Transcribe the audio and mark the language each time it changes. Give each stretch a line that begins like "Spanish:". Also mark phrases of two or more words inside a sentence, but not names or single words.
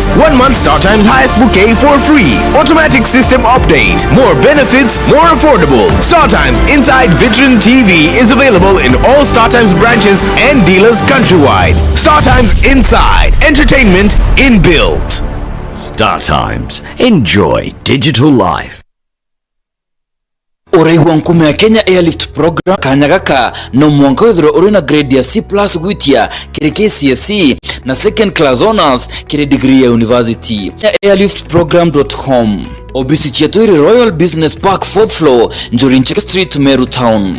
English: 1 month StarTimes highest bouquet for free. Automatic system update. More benefits, more affordable. StarTimes Inside Vitron TV is available in all StarTimes branches and dealers countrywide. StarTimes Inside. Entertainment inbuilt. StarTimes. Enjoy digital life.
Meru: Ureigwa nkume ya Kenya Airlift Program kanyagaka no mwanka withro urina grade ya C+ gwitia kire KCSE na
English: second class honors
Meru: kire degree ya university.
English: Airliftprogram.com.
Meru: Obisi chiaturi
English: Royal Business Park 4th floor Njuri Ncheke Street, Meru Town.